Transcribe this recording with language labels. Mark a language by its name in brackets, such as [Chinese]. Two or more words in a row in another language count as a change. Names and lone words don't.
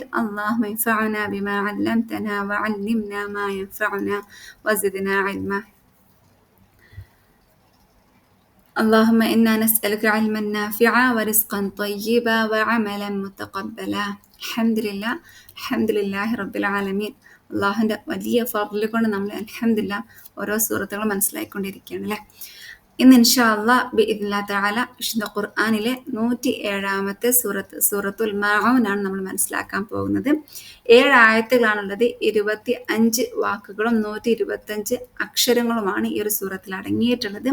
[Arabic] اللهم انفعنا بما علمتنا وعلمنا ما ينفعنا وزدنا علما. اللهم إنا نسألك علما نافعا ورزقا طيبا وعملا متقبلا. الحمد لله رب العالمين. [Malayalam] അള്ളാഹുവിൻ്റെ വലിയ ഫضل കൊണ്ട് നമ്മൾ അൽഹംദുലില്ലാഹ് ഓരോ സൂറത്തുകൾ മനസ്സിലാക്കിക്കൊണ്ടിരിക്കുകയാണ് അല്ലേ. ഇന്ന് [Arabic] إن شاء الله بإذن الله تعالى [Malayalam] വിശുദ്ധ ഖുർആനിലെ 107-ാമത്തെ സൂറത്തുൽ മാഊൻ ആണ് നമ്മൾ മനസ്സിലാക്കാൻ പോകുന്നത്. 7 ആയത്തുകളാണുള്ളത്. 25 വാക്കുകളും 125 അക്ഷരങ്ങളുമാണ് ഈ ഒരു സൂറത്തിൽ അടങ്ങിയിട്ടുള്ളത്.